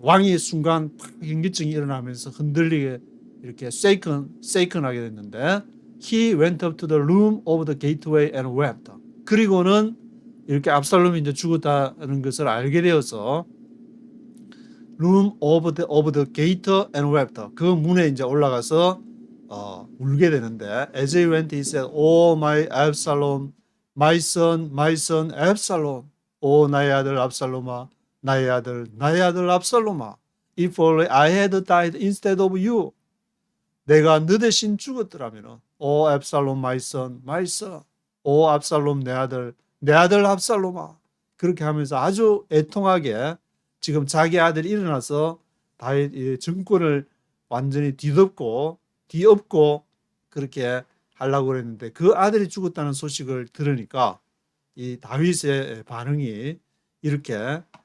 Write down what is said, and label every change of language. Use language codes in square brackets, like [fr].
[ko] 왕이 순간 현기증이 일어나면서 흔들리게 이렇게 shaken하게 됐는데 [en] He went up to the room of the gateway and wept. [ko] 그리고는 이렇게 압살롬이 이제 죽었다는 것을 알게 되어서 [en] room of the gate and wept. [ko] 그 문에 이제 올라가서 울게 되는데 [en] as he went he said, Oh my Absalom, my son Absalom. [ko] 오 나의 아들 압살롬아, 나의 아들 압살롬아. [en] If only I had died instead of you. [ko] 내가 너 대신 죽었더라면 오 압살롬 [en] my son. [ko] 오 압살롬 내 아들 압살롬아. 그렇게 하면서 아주 애통하게 지금 자기 아들이 일어나서 다윗 정권을 완전히 뒤엎고 그렇게 하려고 그랬는데 그 아들이 죽었다는 소식을 들으니까 이 다윗의 반응이 이렇게